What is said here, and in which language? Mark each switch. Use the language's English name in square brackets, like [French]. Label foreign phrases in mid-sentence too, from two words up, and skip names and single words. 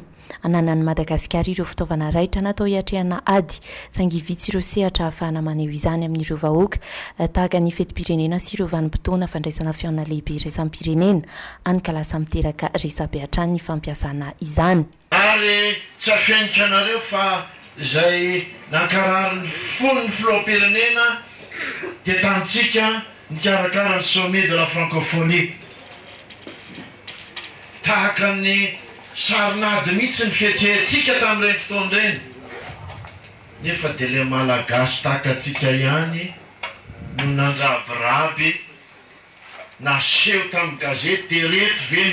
[Malagasy] Ananan'ny Madagasikara ireo fitaovana raitra natao hiatrehana ady saingy vitsy ireo sehatra ahafahana maneho izany amin'ireo vahoaka tahaka ny fetim-pirenena sy ireo vanim-potoana fandraisana fihaona lehibe resam-pirenena anka lasa miteraka resabe hatrany ny fampiasana izany. Ary tsy afenika anareo fa izay nankarary ny fon'ny filoham-pirenena dia tantsika nikarakara ny [French] sommet de la francophonie [Malagasy] tahaka ny sarinady mihitsy ny fihetsehentsika tamin'ireny fotoana ireny nefa dia le malagasy tahaka atsika ihany no nandrabiraby naseho tamin'ny gazety dia reto ve